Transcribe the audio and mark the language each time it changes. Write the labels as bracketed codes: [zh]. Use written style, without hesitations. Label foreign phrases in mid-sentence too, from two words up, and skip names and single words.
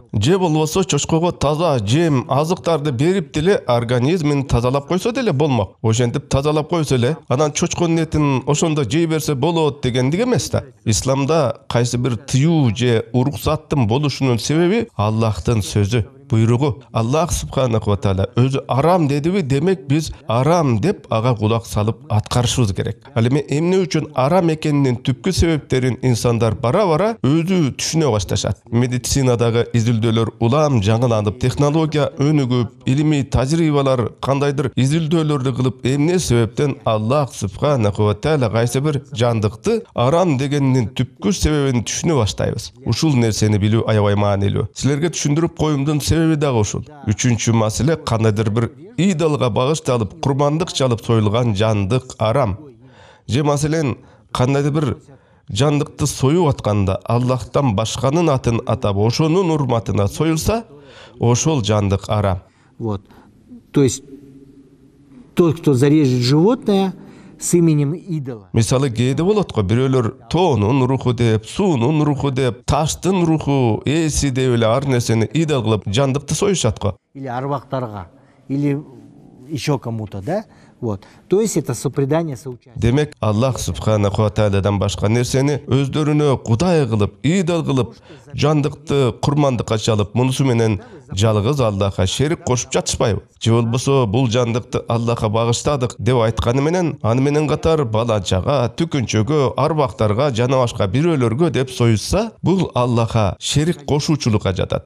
[ky] Же болбосо чочкого таза жем, азыктарды берип деле организмин тазалап койсо деле болмок. Ошентип тазалап койсо эле, анан чочконун этин ошондо жей берсе болот дегендик эмес да. Исламда кайсы бир тыюу же уруксаттын болушунун себеби Аллахтын сөзү, буйругу. [ar] الله سبحانه وتعالى [ky] өзү арам дедиби, демек биз арам деп ага кулак салып аткарышыбыз керек. Ал эми эмне үчүн арам экенинин түпкү себептерин инсандар бара-бара өзү түшүнө башташат. Медицинадагы изилдөөлөр улам жаңыланып, технология өнүгүп, илимий тажрыйбалар кандайдыр изилдөөлөрдү кылып, эмне себептен [ar] الله سبحانه وتعالى [ky] кайсы бир жандыкты арам дегенинин түпкү себебин түшүнө баштайбыз. Ушул нерсени билүү аябай маанилүү. Силерге түшүндүрүп коюмдун себеби дагы ушул. Үчүнчү маселе, кандайдыр бир идолго багышталып, курмандык чалып союлган жандык арам. Же маселен, кандайдыр бир жандыкты союп атканда Аллахтан башканын атын атап, ошонун урматына союлса, ошол жандык арам. [ru] Вот. То есть тот, кто зарежет животное с именем идола. [ky] Мисалы кээде болот го, бирөөлөр тоонун руху деп, суунун руху деп, таштын руху, эси деп эле ар нерсени идол кылып жандыкты союшат го. [ru] Или арвактарга, или еще кому-то, да? Вот. То есть это сопредание, соучастие. [ky] Демек [ar] الله سبحانه وتعالى [ky] башка нерсени өздөрүнө кудай кылып, идол кылып, жандыкты курмандыкка чалып, мунусу менен жалгыз Аллахка шерик кошуп жатышпайбы? Же болбосо бул жандыкты Аллахка багыштадык деп айтканы менен, аны менен катар балачага, түкүнчөгө, арбактарга, жана башка бирөөлөргө деп союшса, бул Аллахка шерик кошуучулукка жатат.